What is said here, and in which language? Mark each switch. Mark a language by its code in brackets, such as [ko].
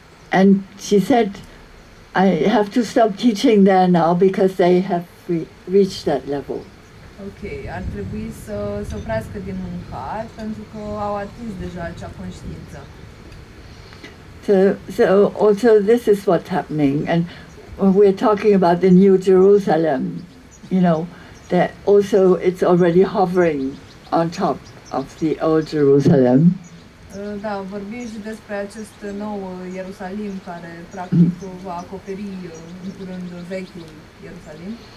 [en] And she said, I have to stop teaching there now because they have reached that level. [ro] Ok, ar trebui să oprească din mâncare pentru că au atins deja acea conștiință. [en] So also this is what's happening, and when we're talking about the New Jerusalem, you know, that also it's already hovering on top of the old Jerusalem. [ro] Da, vorbim și despre acest nou Ierusalim care practic va acoperi în curând vechiul Ierusalim.